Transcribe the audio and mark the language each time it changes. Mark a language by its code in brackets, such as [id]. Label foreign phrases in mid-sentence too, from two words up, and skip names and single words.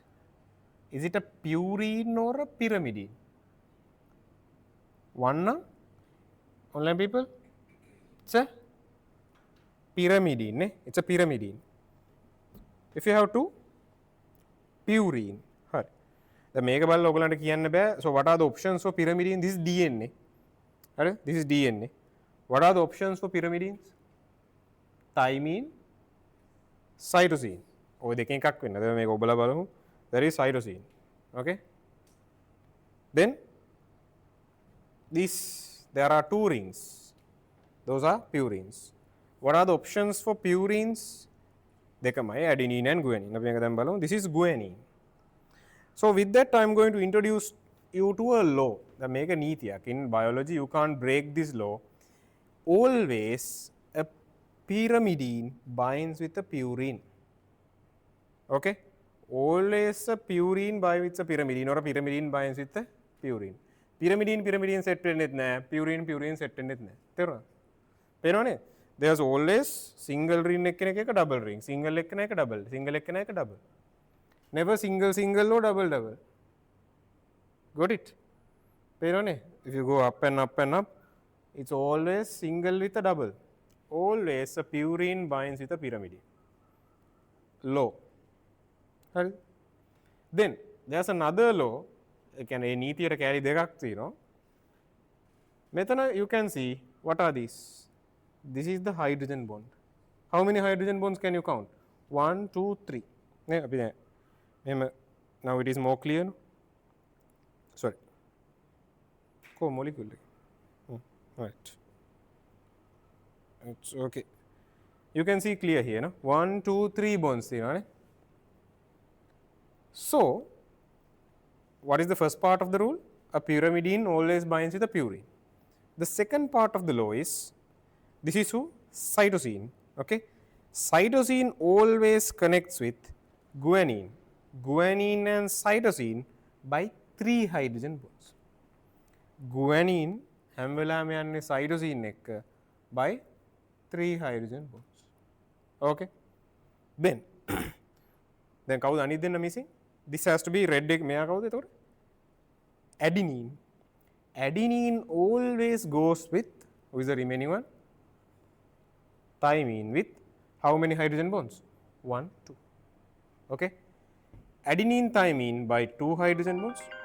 [en] Is it a purine or a pyrimidine? One, online people, it's a pyrimidine. It's a pyrimidine. If you have two, purine. [si] දැන් මේක බලලා ඔයගලන්ට කියන්න බෑ. [en] So what are the options for pyrimidine? This is DNA. හරි? This is DNA. What are the options for pyrimidines? Thymine, cytosine. [si] ඔය දෙකෙන් එකක් වෙන්න. දැන් මේක ඔබලා බලමු. [en] There is cytosine. Okay? Then there are two rings. Those are purines. What are the options for purines? [si] දෙකමයි [en] adenine and guanine. [si] අපි මේක දැන් බලමු. [en] This is guanine. So with that I am going to introduce you to a law. [si] දැන් මේක නීතියක්. [en] In biology you can't break this law. Always a pyrimidine binds with a purine. Okay? Always a purine binds with a pyrimidine or a pyrimidine binds with a purine. Pyrimidine set [si] වෙන්නෙත් නැහැ. [en] Purine set [si] වෙන්නෙත් නැහැ. තේරුණාද? පේනවනේ? [en] There's always single ring [si] එක්කෙනෙක් එක [en] double ring. Single [si] එක්කෙනෙක් එක [en] double. Single [si] එක්කෙනෙක් එක [en] double. Never single or double. Got it? පේනවනේ? If you go up and up, it's always single with a double. Always a purine binds with a pyrimidine. Law. Right? Then there's another law. [si] ඒ කියන්නේ නීතියට කැලි දෙකක් තියෙනවා. මෙතන [en] you can see what are these? This is the hydrogen bond. How many hydrogen bonds can you count? 1, 2, 3. [si] නේ අපි දැන් මෙහෙම [en] now it is more clear. No? Sorry. Molecule. Right. It's okay. You can see clear here, no? 1, 2, 3 bonds here, right? So, what is the first part of the rule? A pyrimidine always binds with a purine. The second part of the law is, this is who? Cytosine. Okay? Cytosine always connects with guanine. Guanine and cytosine by 3 hydrogen bonds. [si] Guanine හැම වෙලාවෙම යන්නේ cytosine එක්ක [en] by 3 hydrogen bonds. Okay? Then [si] කවුද අනිත් දෙන්න missing? [en] This has to be red [si] එක මෙයා කවුද එතකොට? [en] Adenine. Adenine always goes with, who is the remaining one? Thymine with how many hydrogen bonds? 1, 2. Okay? Adenine thymine by 2 hydrogen bonds.